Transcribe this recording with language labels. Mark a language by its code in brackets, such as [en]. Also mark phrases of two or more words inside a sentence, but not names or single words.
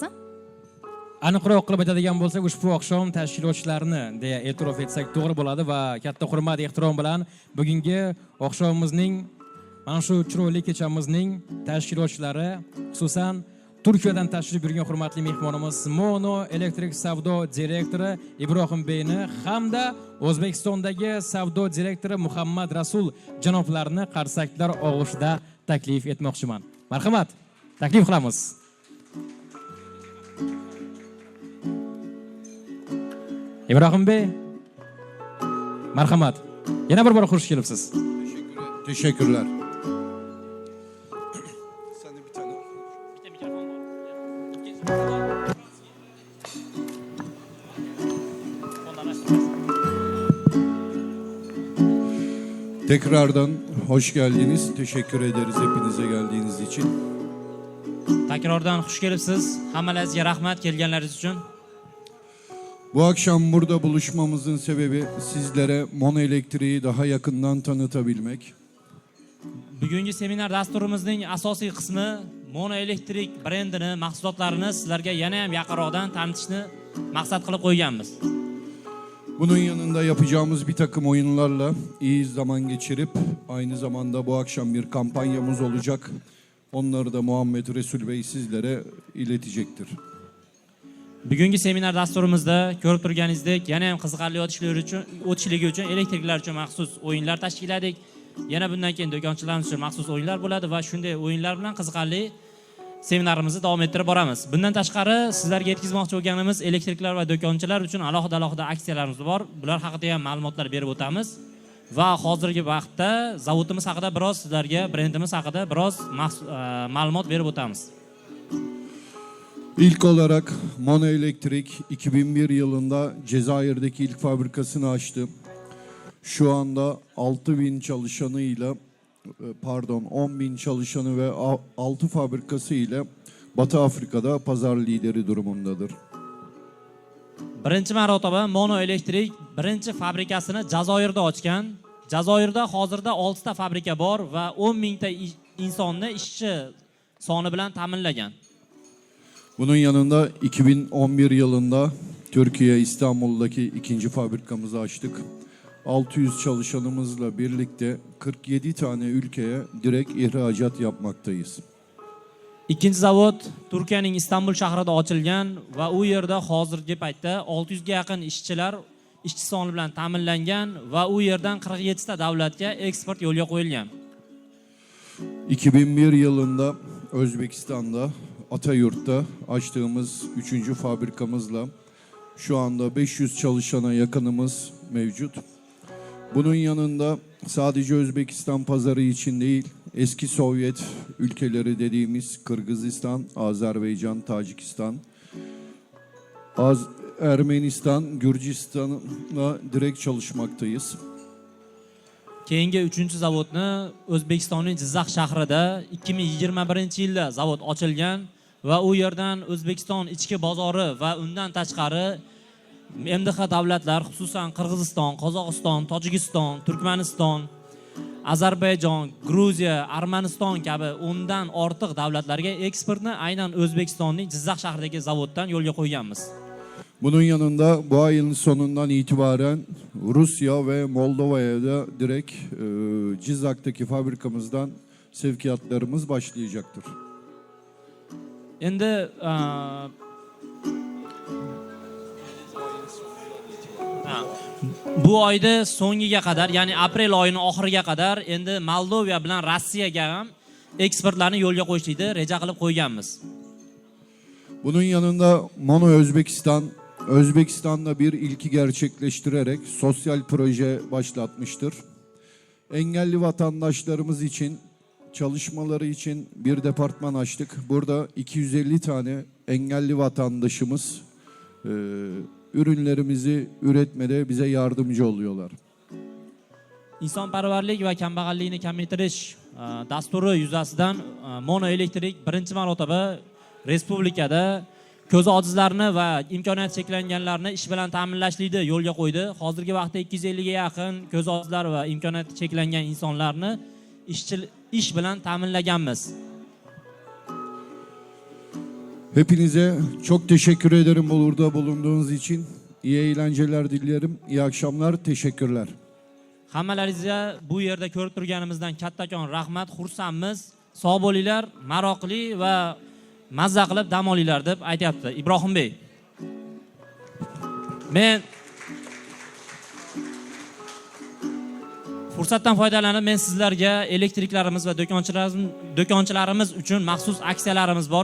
[uz] Aniqroq qilib aytadigan bo'lsak, ushbu oqshom tashkilotchilarini deya e'tirof etsak to'g'ri bo'ladi va katta hurmat, ehtirom bilan bugungi oqshomimizning mana shu chiroyli kechamizning tashkilotchilari, xususan Turkiyadan tashrif buyurgan hurmatli mehmonimiz Mono Elektrik savdo direktori Ibrohim Beyni hamda O'zbekistondagi savdo direktori Muhammad Rasul janoblarini qarsaklar og'ushida taklif etmoqchiman. Marhamat, taklif qilamiz. Ibrohim Bey, marhamat. Yana bir bor xush kelibsiz. [tr] Teşekkürler. Tekrardan hoş geldiniz. Teşekkür ederiz hepinize geldiğiniz için. [uz] Takrordan xush kelibsiz. Hammalaringizga rahmat kelganlaringiz uchun. [tr] Bu akşam burada buluşmamızın sebebi sizlere Mono Elektriği daha yakından tanıtabilmek. [uz] Bugungi seminar dasturimizning asosiy qismi Mono Elektrik brendini, mahsulotlarini sizlarga yana ham yaqinroqdan tanitishni maqsad qilib qo'yganmiz. [tr] Bunun yanında yapacağımız bir takım oyunlarla iyi zaman geçirip aynı zamanda bu akşam bir kampanyamız olacak. Onları da Muhammed Resul Bey sizlere iletecektir. [uz] Bugungi seminar dasturimizda ko'rib turganingizdek, yana ham qiziqarli o'tishligi uchun elektriklar uchun maxsus o'yinlar tashkil etdik. Yana bundan keyin do'konchilarimiz uchun maxsus o'yinlar bo'ladi va shunday o'yinlar bilan qiziqarli seminarimizni davom ettirib boramiz. Bundan tashqari sizlarga yetkazmoqchi bo'lganimiz elektriklar va do'konchilar uchun alohida aksiyalarimiz bor. Bular haqida ham ma'lumotlar berib o'tamiz. Va hozirgi vaqtda zavodimiz haqida biroz sizlarga, brendimiz haqida biroz ma'lumot berib o'tamiz. [tr] İlk olarak Mono Elektrik 2001 yılında Cezayir'deki ilk fabrikasını açtı. Şu anda 6.000 çalışanıyla 10.000 çalışanı ve 6 fabrikası ile Batı Afrika'da pazar lideri durumundadır. [uz] Birinchi marotaba Mono Elektrik birinchi fabrikasini Jazoirda ochgan. Jazoirda hozirda 6 ta fabrika bor va 10.000 ta insonni ishchi soni bilan ta'minlagan. [tr] Bunun yanında 2011 yılında Türkiye İstanbul'daki ikinci fabrikamızı açtık. 600 çalışanımızla birlikte 47 tane ülkeye direkt ihracat yapmaktayız. [uz] Ikkinchi zavod Turkiyaning Istanbul shahrida ochilgan va u yerda hozirgi paytda 600 ga yaqin ishchi soni bilan ta'minlangan va u yerdan 47 ta davlatga eksport yo'lga qo'yilgan. [tr] 2001 yılında Özbekistan'da Atayurt'ta açtığımız 3. fabrikamızla şu anda 500 çalışana yakınımız mevcut. Bunun yanında sadece Özbekistan pazarı için değil, eski Sovyet ülkeleri dediğimiz Kırgızistan, Azerbaycan, Tacikistan, Ermenistan, Gürcistan'la direkt çalışmaktayız. [uz] Keyingi 3 zavodni O'zbekistonning Jizzax shahrida 2021-yilda zavod ochilgan va u yerdan O'zbekiston ichki bozori va undan tashqari MDH davlatlar, xususan Qirg'iziston, Qozog'iston, Tojikiston, Turkmaniston, Ozarbayjon, Gruziya, Armaniston kabi 10 dan ortiq davlatlarga eksportni aynan O'zbekistonning Jizzax shahridagi zavoddan yo'lga qo'yganmiz. [tr] Bunun yanında bu ayın sonundan itibaren Rusya ve Moldova'ya da direkt Cizak'taki fabrikamızdan sevkiyatlarımız başlayacaktır. [uz] Endi bu oyda so'ngiga qadar, ya'ni aprel oyining oxiriga qadar endi Moldova bilan Rossiyaga ham eksportlarni yo'lga qo'yishni reja qilib qo'yganmiz. [tr] Bunun yanında Mono Özbekistan'da bir ilki gerçekleştirerek sosyal proje başlatmıştır. Engelli vatandaşlarımız için çalışmaları için bir departman açtık. Burada 250 tane engelli vatandaşımız ürünlerimizi üretmede bize yardımcı oluyorlar. [uz] Insonparvarlik va kambag'allikni kamaytirish dasturi yuzasidan Mono Elektrik birinchi marotaba respublikada ko'z ojizlarni va imkoniyati cheklanganlarni ish bilan ta'minlashlikni yo'lga qo'ydi. Hozirgi vaqtda 250 ga yaqin ko'z ojizlar va imkoniyati cheklangan insonlarni ish bilan ta'minlaganmiz. [tr] Hepinize çok teşekkür ederim burada bulunduğunuz için. İyi eğlenceler dilerim. İyi akşamlar. Teşekkürler. [uz] Hammalaringizga bu yerda ko'rib turganimizdan kattakon rahmat, xursandmiz. Sog' bo'linglar, maroqli va mazza qilib dam olinglar deb aytayapti Ibrohim Bey. Men fursatdan foydalanib sizlarga elektriklarimiz va do'konchilarimiz uchun maxsus aksiyalarimiz bor.